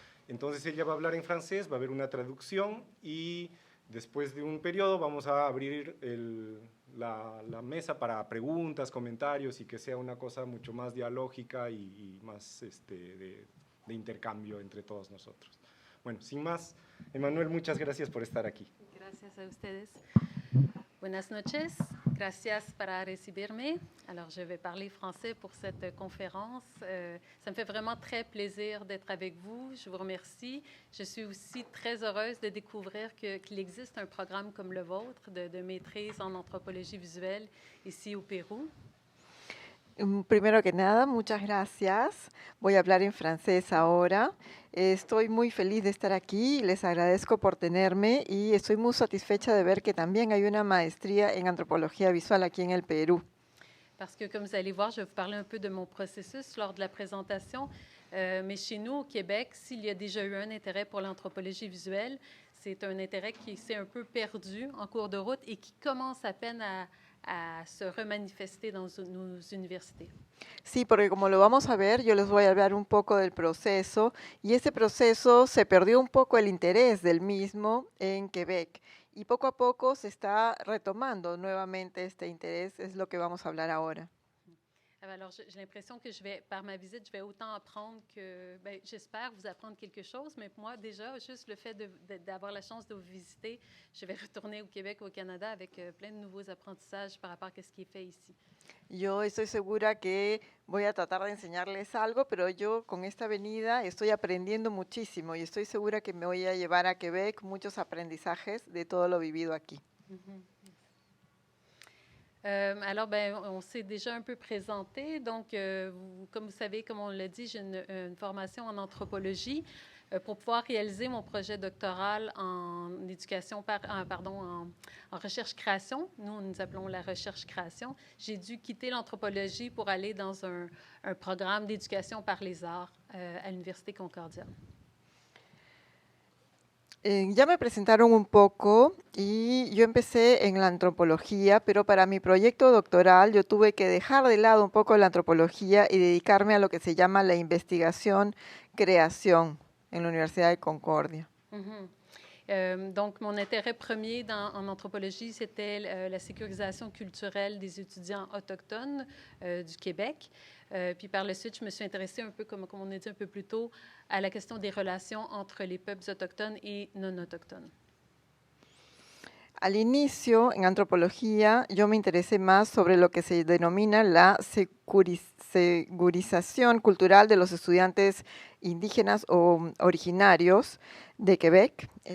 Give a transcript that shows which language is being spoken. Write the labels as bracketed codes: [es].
[es] Entonces ella va a hablar en francés, va a haber una traducción y después de un periodo vamos a abrir la mesa para preguntas, comentarios y que sea una cosa mucho más dialógica y más de intercambio entre todos nosotros. Bueno, sin más, Emmanuelle, muchas gracias por estar aquí. Gracias a ustedes. Buenas noches, gracias para recibirme. [fr] Alors, je vais parler français pour cette conférence. Ça me fait vraiment très plaisir d'être avec vous. Je vous remercie. Je suis aussi très heureuse de découvrir qu'il existe un programme comme le vôtre de maîtrise en anthropologie visuelle ici au Pérou. [es] Primero que nada, muchas gracias. Voy a hablar en francés ahora. Estoy muy feliz de estar aquí, les agradezco por tenerme y estoy muy satisfecha de ver que también hay una maestría en antropología visual aquí en el Perú. [fr] Parce que, comme vous allez voir, je vais vous parler un peu de mon processus lors de la présentation. Mais chez nous, au Québec, s'il y a déjà eu un intérêt pour l'anthropologie visuelle, c'est un intérêt qui s'est un peu perdu en cours de route et qui commence à peine à se remanifester dans nos universités. [es] Sí, porque como lo vamos a ver, yo les voy a hablar un poco del proceso y ese proceso se perdió un poco el interés del mismo en Quebec y poco a poco se está retomando nuevamente este interés, es lo que vamos a hablar ahora. [fr] Alors, j'ai l'impression que par ma visite, je vais autant apprendre que, j'espère vous apprendre quelque chose, mais moi, déjà, juste le fait d'avoir la chance de vous visiter, je vais retourner au Québec, au Canada, avec plein de nouveaux apprentissages par rapport à ce qui est fait ici. [es] Yo estoy segura que voy a tratar de enseñarles algo, pero yo con esta venida estoy aprendiendo muchísimo y estoy segura que me voy a llevar a Quebec muchos aprendizajes de todo lo vivido aquí. [fr] Alors, on s'est déjà un peu présenté. Donc, comme vous savez, comme on l'a dit, j'ai une formation en anthropologie. Pour pouvoir réaliser mon projet doctoral en éducation, en recherche-création, nous appelons la recherche-création, j'ai dû quitter l'anthropologie pour aller dans un programme d'éducation par les arts à l'Université Concordia. [es] Ya me presentaron un poco y yo empecé en la antropología, pero para mi proyecto doctoral yo tuve que dejar de lado un poco la antropología y dedicarme a lo que se llama la investigación-creación en la Universidad de Concordia. [fr] Donc, mon intérêt premier en anthropologie, c'était la sécurisation culturelle des étudiants autochtones du Québec. Puis par la suite, je me suis intéressée un peu, comme on a dit un peu plus tôt, à la question des relations entre les peuples autochtones et non autochtones. [es] Al inicio, en antropología, yo me interesé más sobre lo que se denomina la segurización cultural de los estudiantes indígenas o originarios de Quebec.